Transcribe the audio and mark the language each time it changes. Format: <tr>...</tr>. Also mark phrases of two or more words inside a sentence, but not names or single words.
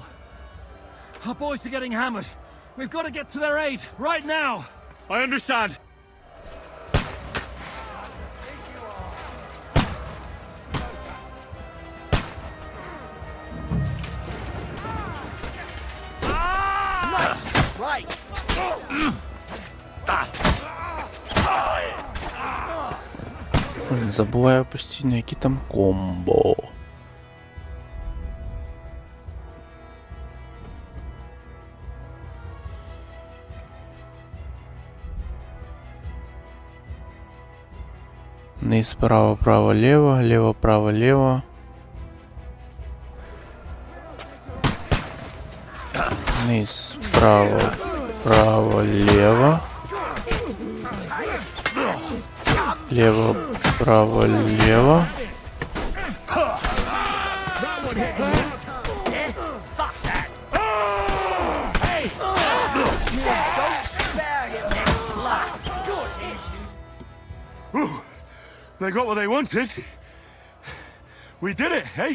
<en>Our boys are getting hammered. We've got to get to their aid, right now. I understand. Right.</en> <uk>Не забуваю постійно, які там комбо.</uk> <ru>Низ, право, право, лево, лево, право, лево. Низ, право, право, лево. Лево, право, лево.</ru> <en>They got what they wanted. We did it, eh?</en>